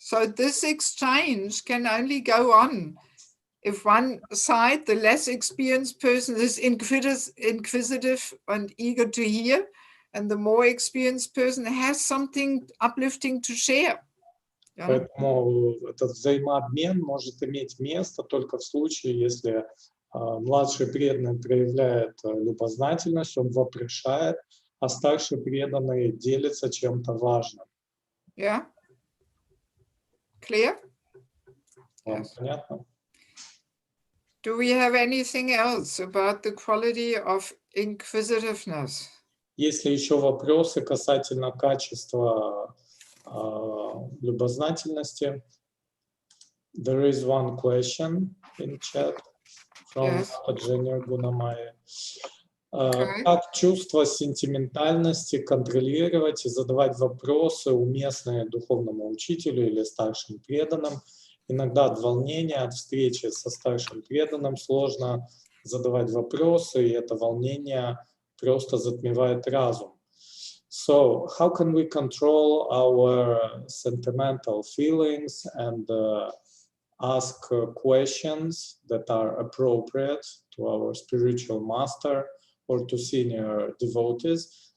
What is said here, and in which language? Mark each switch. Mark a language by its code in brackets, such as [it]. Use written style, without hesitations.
[en] So this exchange can only go on if one side, the less experienced person, is inquisitive and eager to hear, and the more experienced person has something uplifting to share. Yeah. [ru] Поэтому этот взаимообмен может иметь место только в случае, если младший преданный проявляет любознательность, он вопрошает, а старший преданный делится чем-то важным. [en] Yeah. Clear? [ru] Вам [en] Yes. [ru] понятно? [en] Do we have anything else about the quality of inquisitiveness? [ru] Есть ли еще вопросы касательно качества любознательности? [en] There is one question in chat from Yes. Jenny Гунамайи. Okay. [ru] Как чувство сентиментальности контролировать и задавать вопросы, уместные духовному учителю или старшим преданным? Иногда от волнения, от встречи со старшим преданным сложно задавать вопросы, и это волнение просто затмевает разум. [en] So, how can we control our sentimental feelings and ask questions that are appropriate to our spiritual master or to senior devotees?